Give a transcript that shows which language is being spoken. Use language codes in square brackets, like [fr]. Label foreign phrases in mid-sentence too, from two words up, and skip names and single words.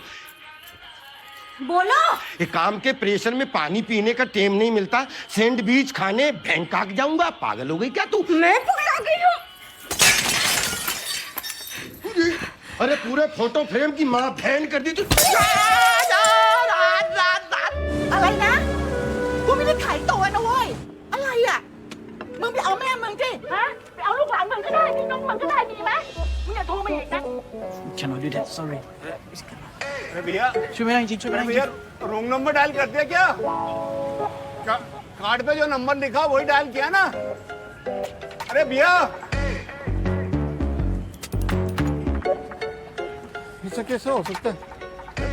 [hi] बोलो। ये काम के प्रेशर में पानी पीने का टाइम नहीं मिलता, सैंडविच खाने बैंकॉक जाऊंगा। पागल हो गई क्या तू? मैं पगला गई हूँ। अरे पूरे [en] photo frame [hi] की माँ बहन कर दी तू। [th] อะไรนะกูไม่ได้ขายตัวนะเว้ยอะไรอ่ะมึงไปเอาแม่มึงสิฮะไปเอาลูกหลานมึงก็ได้พี่น้องมึงก็ได้ดีไหมมึงอย่าโทรมาอีกนะ [en] Cannot do that, sorry. [hi] अरे भैया भैया [en] wrong number [hi] डायल कर दिया क्या? कार्ड पे जो नंबर लिखा वही डायल किया ना? अरे भैया ऐसा कैसे हो सकता है?